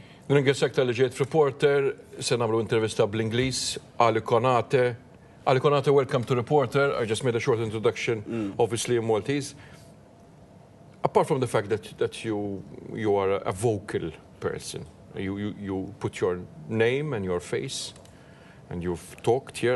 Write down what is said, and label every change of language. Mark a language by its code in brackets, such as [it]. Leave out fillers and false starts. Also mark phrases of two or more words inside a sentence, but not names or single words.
[mt] Ringrazzjak tal-li ġejt Reporter, se nagħmlu intervista bl-Ingliż, Ali Konate. [en] Ali Konate, welcome to Reporter. I just made a short introduction, obviously in Maltese. Apart from the fact that you are a vocal person, you put your name and your face, and you've talked here.